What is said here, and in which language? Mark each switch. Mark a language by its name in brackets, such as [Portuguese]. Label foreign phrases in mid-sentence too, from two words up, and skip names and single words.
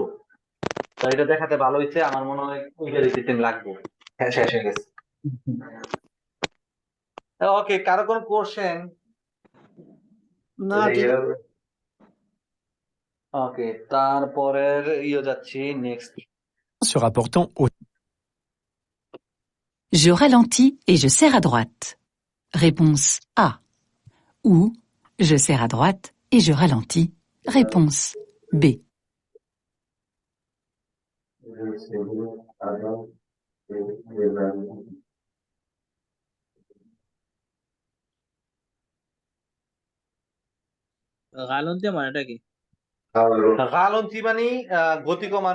[Bangla] তো এটা দেখাতে ভালো হয়েছে, আমার মনে হয় ওই গাড়িতে তেল লাগবে। হ্যাঁ, শেষ হয়ে গেছে। ওকে, কারো কোনো কোশ্চেন? না ঠিক ওকে, তারপরের যাচ্ছি নেক্সট। [French] se rapportant au Je ralentis et je serre à droite. Réponse A. Ou je serre à droite et je ralentis. Réponse B. [Bangla] গালন্তে মানেটা কি? রালন্তি মানে গতি কমানো।